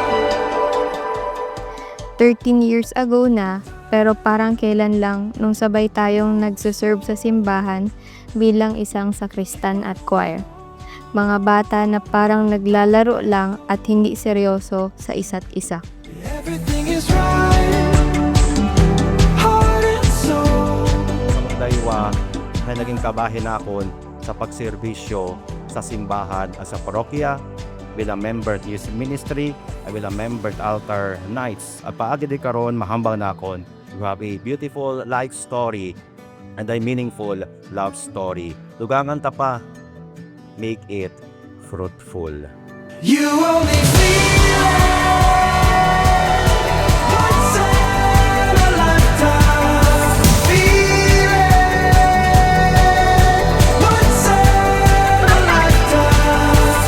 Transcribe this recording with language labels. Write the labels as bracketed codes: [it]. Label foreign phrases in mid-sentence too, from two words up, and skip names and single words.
[tl] 13 years ago na, pero parang kailan lang nung sabay tayong nagsuserve sa simbahan bilang isang sakristan at choir. Mga bata na parang naglalaro lang at hindi seryoso sa isa't isa. [en] Everything is right, heart and soul. [hil] Sa Daywa na naging kabahin akon sa pagserbisyo sa simbahan at sa parokya bilang member sa [en] youth ministry [hil] at bilang member sa [en] altar nights. [hil] At paagi di karon mahambang na akon, [en] you have a beautiful life story and a meaningful love story. [hil] Dugangan ta pa, [en] make it fruitful. You only feel it once in a lifetime. Feel it once in a lifetime.